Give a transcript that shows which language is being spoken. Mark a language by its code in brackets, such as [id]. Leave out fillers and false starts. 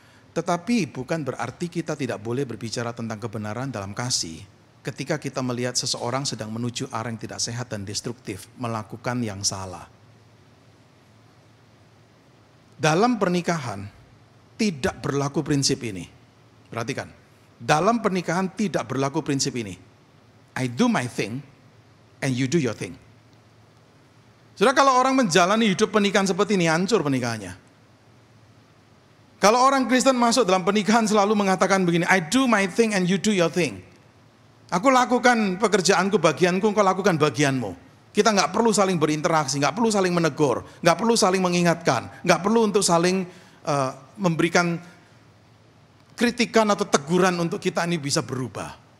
[id] Tetapi bukan berarti kita tidak boleh berbicara tentang kebenaran dalam kasih ketika kita melihat seseorang sedang menuju arah yang tidak sehat dan destruktif, melakukan yang salah. Dalam pernikahan tidak berlaku prinsip ini. Perhatikan, dalam pernikahan tidak berlaku prinsip ini. [en] I do my thing and you do your thing. [id] Saudara, kalau orang menjalani hidup pernikahan seperti ini, hancur pernikahannya. Kalau orang Kristen masuk dalam pernikahan selalu mengatakan begini, [en] I do my thing and you do your thing. [id] Aku lakukan pekerjaanku, bagianku, engkau lakukan bagianmu. Kita nggak perlu saling berinteraksi, nggak perlu saling menegur, nggak perlu saling mengingatkan, nggak perlu untuk saling memberikan kritikan atau teguran untuk kita ini bisa berubah.